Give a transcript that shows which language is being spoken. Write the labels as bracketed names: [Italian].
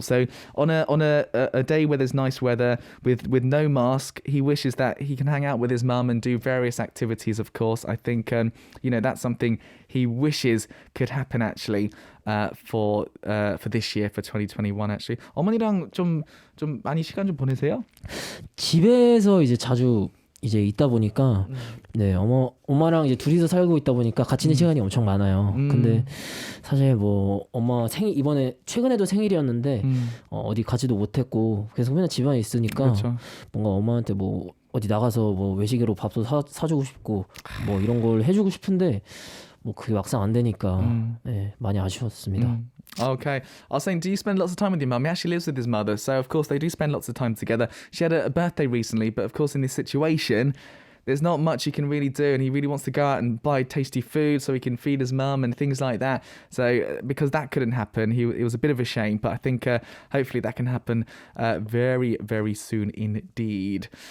[English] So on a day where there's nice weather with no mask, he wishes that he can hang out with his mum and do various activities. Of course, I think that's something he wishes could happen actually for this year, for 2021. [Korean] Actually, 어머니랑 좀 많이 시간 좀 보내세요? 집에서 이제 자주 이제 있다 보니까 네 엄마랑 이제 둘이서 살고 있다 보니까 같이 있는 시간이 엄청 많아요. 근데 사실 뭐 엄마 생일 이번에 최근에도 생일이었는데 어디 가지도 못했고 계속 맨날 집안에 있으니까 그렇죠. 뭔가 엄마한테 뭐 어디 나가서 뭐 외식으로 밥도 사주고 싶고 뭐 이런 걸 해주고 싶은데 뭐 그게 막상 안 되니까 네, 많이 아쉬웠습니다. [English] Okay. I was saying, do you spend lots of time with your mum? He actually lives with his mother, so of course they do spend lots of time together. She had a birthday recently, but of course in this situation, there's not much he can really do, and he really wants to go out and buy tasty food so he can feed his mum and things like that. So because that couldn't happen, it was a bit of a shame, but I think hopefully that can happen very, very soon indeed.